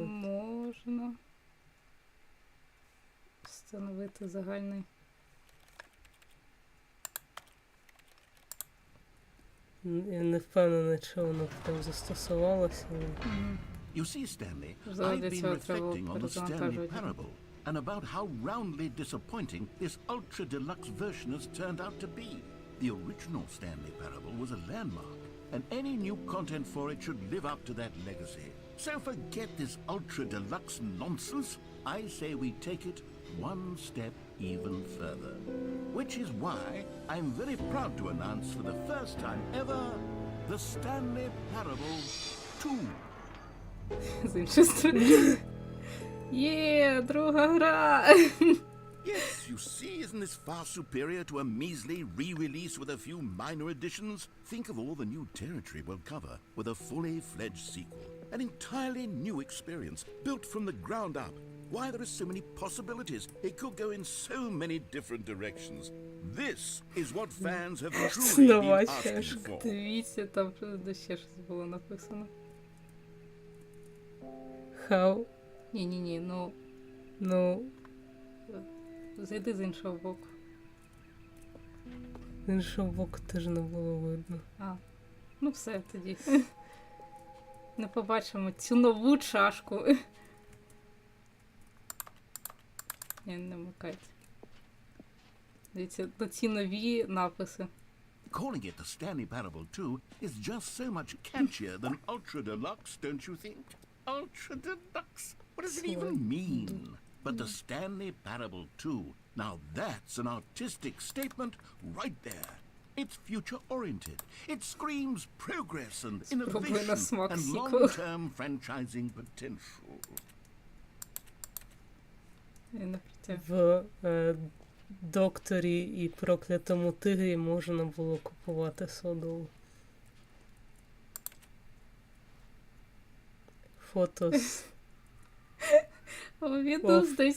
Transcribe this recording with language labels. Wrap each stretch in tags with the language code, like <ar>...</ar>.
<uk>Можна. Встановити загальний. Я не впевнена, чи воно прям застосувалося.</uk> <en>You see, Stanley,</en> <uk>Заради</uk> <en>I've been</en> <uk>цього треба</uk> <en>reflecting on the Stanley</en> <uk>перезавантажувати.</uk> <en>parable and about how roundly disappointing this ultra-deluxe version has turned out to be. The original Stanley parable was a landmark, and any new content for it should live up to that legacy. So forget this ultra-deluxe nonsense. I say we take it one step even further. Which is why I'm very proud to announce for the first time ever, the Stanley Parable 2.</en> <uk>З іншої сторони. Є, друга гра!</uk> <en>Yes, you see, isn't this far superior to a measly re-release with a few minor additions? Think of all the new territory we'll cover with a fully fledged sequel. An entirely new experience, built from the ground up. Why, there are so many possibilities. It could go in so many different directions. This is what fans have truly been asking for.</en> <uk>Дивіться, там ще щось було написано.</uk> <en>How?</en> <uk>Ні, Ну, зайди з іншого боку. з іншого боку теж не було видно. Ну все тоді. Не побачимо цю нову чашку. Не вмикайте. Дивіться, ці нові написи.</uk> <en>Calling it the Stanley Parable 2 is just so much catchier than Ultra Deluxe, don't you think? Ultra Deluxe? What does it even mean? But the Stanley Parable 2, now that's an artistic statement right there. It's future-oriented. It screams progress and innovation and long-term franchising potential.</en> <uk>В Докторі і Проклятому тигрі можна було купувати содову. Фото з Windows 10.</uk>